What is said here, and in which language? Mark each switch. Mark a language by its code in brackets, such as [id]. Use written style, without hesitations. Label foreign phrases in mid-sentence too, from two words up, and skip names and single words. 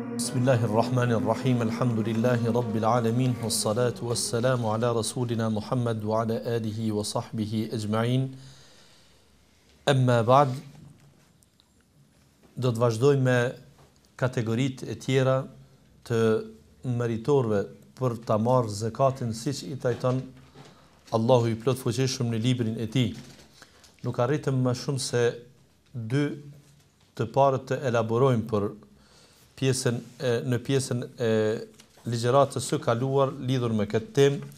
[ar] بسم الله الرحمن الرحيم. الحمد لله رب العالمين. والصلاة والسلام على رسولنا محمد وعلى آله وصحبه أجمعين. أما بعد. [sq] Do të vazhdojmë me kategoritë e tjera të meritorëve për ta marrë zakatin siç i trajton Allahu i plot fuqishëm në librin e tij. Nuk arritëm më shumë se dy të parët të elaborojmë për në pjesën e ligjëratës së kaluar lidhur me këtë temë,